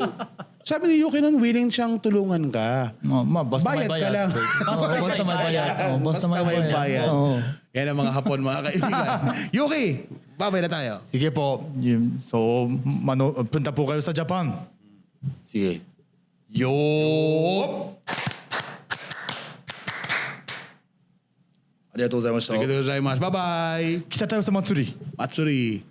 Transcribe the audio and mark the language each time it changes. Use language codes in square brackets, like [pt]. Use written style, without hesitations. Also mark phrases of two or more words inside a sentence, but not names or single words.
[tl] Sabi ni Yuki nun, willing siyang tulungan ka. Basta Bayad may ka bayad. lang. Basta may bayad. Basta may bayad. Oo. Yan ang mga Hapon, mga kaibigan. Yuki, babay na tayo. Sige po. So, punta po kayo sa Japan. Sige. Yo! [ja] ありがとうございます. [en] Thank you very much. Bye-bye. [tl] Kita tayo sa Matsuri. Matsuri.